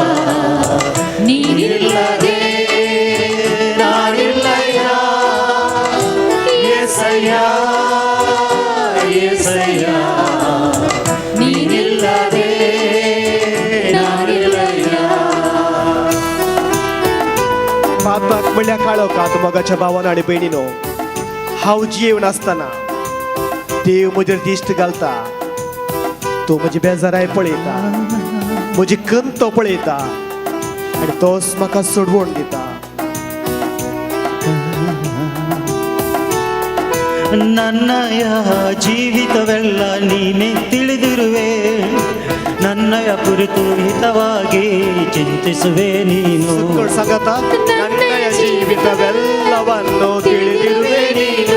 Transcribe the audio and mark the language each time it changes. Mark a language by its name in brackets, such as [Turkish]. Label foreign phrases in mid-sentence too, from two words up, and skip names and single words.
[Kannada] ನೀನಿಲ್ಲದೆ ನಾನಿಲ್ಲಯ್ಯ. [Telugu] యేసయ్య యేసయ్య [Kannada] ನೀನಿಲ್ಲದೆ ನಾನಿಲ್ಲಯ್ಯ. [Konkani] आत्माक म्हणल्या काळो का तू मगाच्या भावानं आणि बहिणीनो हांव जियेवन आसतना देव म्हजेर दिश्ट घालता. तो म्हजी बेजाराय पळयता, म्हजी खंत तो पळयता आनी तोच म्हाका सोडवून दिता. [Kannada] ನನ್ನಯ ಜೀವಿತವೆಲ್ಲ ನೀನೇ ತಿಳಿದಿರುವೆ. ನನ್ನಯ ಕುರಿತು ಹಿತವಾಗಿ ಚಿಂತಿಸುವೆ ನೀನು. ಸಂಗತ ನನ್ನಯ ಜೀವಿತವೆಲ್ಲವನ್ನು ತಿಳಿದಿರುವೆ ನೀನು.